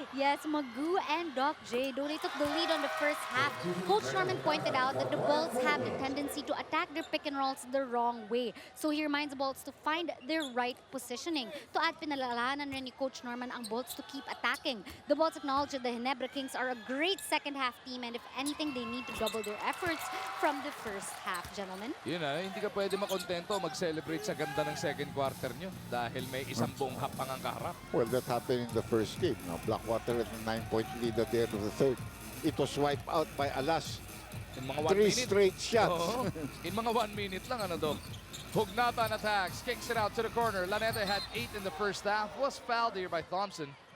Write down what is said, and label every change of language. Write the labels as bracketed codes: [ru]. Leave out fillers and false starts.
[en] Yes, Magoo and Doc J, though they took the lead on the first half, Coach Norman pointed out that the Bolts have the tendency to attack their pick and rolls the wrong way. So he reminds the Bolts to find their right positioning. To add, [tl] pinalalahanan rin ni Coach Norman ang Bolts [en] to keep attacking. The Bolts acknowledge that the Ginebra Kings are a great second half team, and if anything, they need to double their efforts from the first half, gentlemen. [tl] Yun hindi ka pwede makontento mag-celebrate sa ganda ng second quarter nyo dahil may isang buong hapang ang kaharap. [en] Well, that happened in the first game. Blackwater had a 9-point lead at the end of the third. It was wiped out by Alas. In mga 1 3 minute. straight shots. [tl] In mga 1 minute lang, Dok? [en] Hugnatan attacks, kicks it out to the corner. Lanete had 8 in the first half. Was fouled here by Thompson.